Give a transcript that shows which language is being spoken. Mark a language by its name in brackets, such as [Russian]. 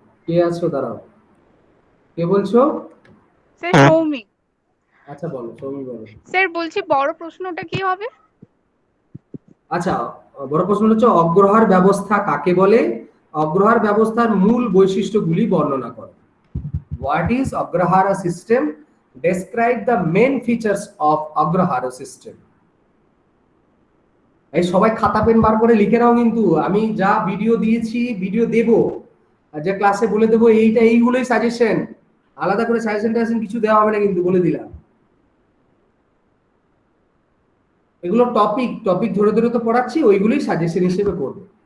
[Bangla] কে আছো? দাঁড়াও, কে বলছো? স্যার সৌমি। আচ্ছা বলো সৌমি, বলো। স্যার বলছি বড় প্রশ্নটা কি হবে? আচ্ছা, বড় প্রশ্ন হচ্ছে অগ্রহার ব্যবস্থা কাকে বলে, অগ্রহার ব্যবস্থার মূল বৈশিষ্ট্যগুলি বর্ণনা করো। [English] What is Agrahara system? Describe the main features of Agrahara system. [Bangla] এই সবাই খাতা পেন বার করে লিখে নাও, কিন্তু আমি যা ভিডিও দিয়েছি, ভিডিও দেব, আর যে ক্লাসে বলে দেবো এইগুলোই সাজেশন, আলাদা করে সাজেশন কিছু দেওয়া হবে না কিন্তু, বলে দিলাম। এগুলো টপিক ধরে ধরে তো পড়াচ্ছি, ওইগুলোই সাজেশন হিসেবে করবে।